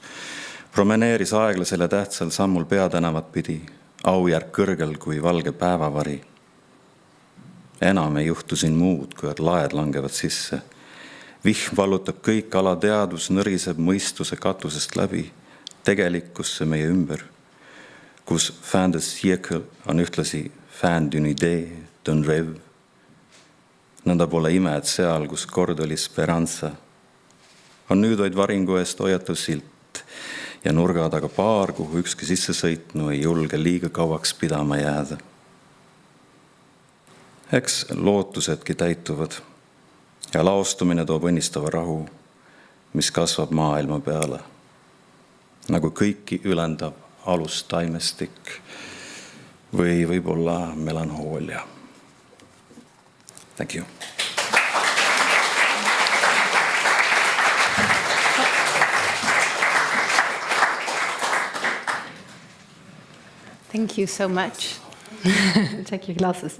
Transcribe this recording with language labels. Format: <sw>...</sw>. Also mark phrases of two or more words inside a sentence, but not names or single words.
<et>Promeneeris aeglasel ja tähtsal sammul peatänavat pidi, aujärk kõrgel kui valge päevavari. Enam ei juhtu siin muud, kui et laed langevad sisse. Vihm vallutab kõik, alateadvus nõriseb mõistuse katusest läbi, tegelikkusse meie ümber, kus</et> <fr>fin de siècle</fr> <et>on ühtlasi</et> <fr>fin d'une idée, d'un rêve.</fr> <et>Nõnda pole ime, et seal, kus kord oli speranza, on nüüd vaid varingu eest hoiatav silt ja nurga taga paar, kuhu ükski sisse sõitnu ei julge liiga kauaks pidama jääda. Eks lootusedki täituvad ja laostumine toob õnnistava rahu, mis kasvab maailma peale, nagu kõiki ülendav alustaimestik või võib-olla melanhoolia.</et> <en>Thank you. Thank you so much. Take your glasses.</en>